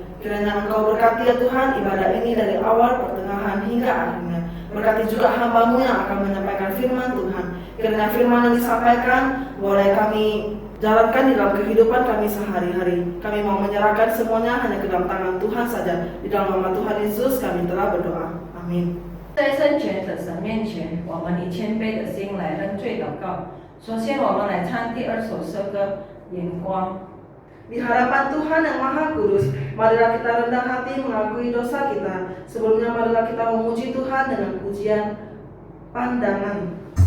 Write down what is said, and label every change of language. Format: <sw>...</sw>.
<id>Kiranya Engkau berkati ya Tuhan ibadah ini dari awal, pertengahan hingga akhirnya. Berkati juga hamba-Mu yang akan menyampaikan firman Tuhan. Kiranya firman yang disampaikan boleh kami jalankan di dalam kehidupan kami sehari-hari. Kami mau menyerahkan semuanya hanya ke dalam tangan Tuhan saja. Di dalam nama Tuhan Yesus kami telah berdoa. Amin.</id> <zh>在圣全的神面前，我们以谦卑的心来认罪祷告。首先，我们来唱第二首诗歌《眼光》。</zh> <id>Di hadapan Tuhan yang Maha Kudus, marilah kita rendah hati mengakui dosa kita. Sebelumnya marilah kita memuji Tuhan dengan pujian pandangan.</id>